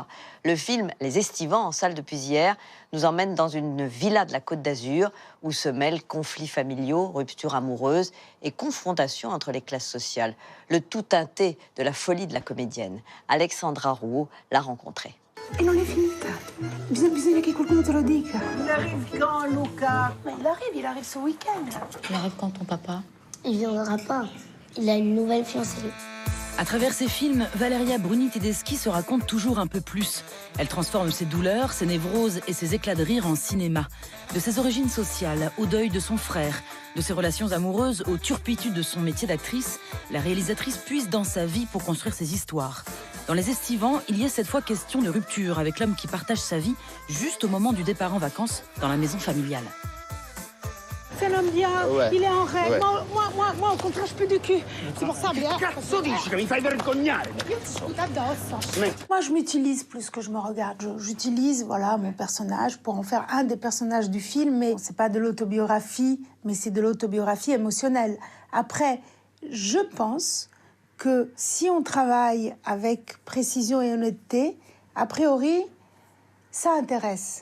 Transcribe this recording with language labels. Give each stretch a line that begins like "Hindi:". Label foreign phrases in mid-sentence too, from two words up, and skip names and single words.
French: Le film Les Estivants, en salle depuis hier, nous emmène dans une villa de la Côte d'Azur où se mêlent conflits familiaux, ruptures amoureuses et confrontations entre les classes sociales. Le tout teinté de la folie de la comédienne. Alexandra Rouault l'a rencontrée.
Italian: E non è finita. Bisogna che qualcuno te lo dica.
French: Il arrive quand, Luca? Mais il arrive ce week-end. Il arrive quand, ton papa? Il viendra pas. Il a une nouvelle fiancée. À travers ses films, Valeria Bruni Tedeschi se raconte toujours un peu plus. Elle transforme ses douleurs, ses névroses et ses éclats de rire en cinéma. De ses origines sociales au deuil de son frère, de ses relations amoureuses aux turpitudes de son métier d'actrice, la réalisatrice puise dans sa vie pour construire ses histoires. Dans Les Estivants, il y a cette fois question de rupture avec l'homme qui partage sa vie juste au moment du départ en vacances dans la maison familiale. C'est un homme bien, Ouais. il est en règle. Ouais. Moi, au contraire, je peux du cul. C'est pour ça, bien.
Italian: Cazzo dici che mi fai vergognare?
French: Moi, je m'utilise plus que je me regarde. J'utilise, voilà, mon personnage pour en faire un des personnages du film, mais c'est pas de l'autobiographie, mais c'est de l'autobiographie émotionnelle. Après, je pense que si on travaille avec précision et honnêteté, a priori, ça intéresse.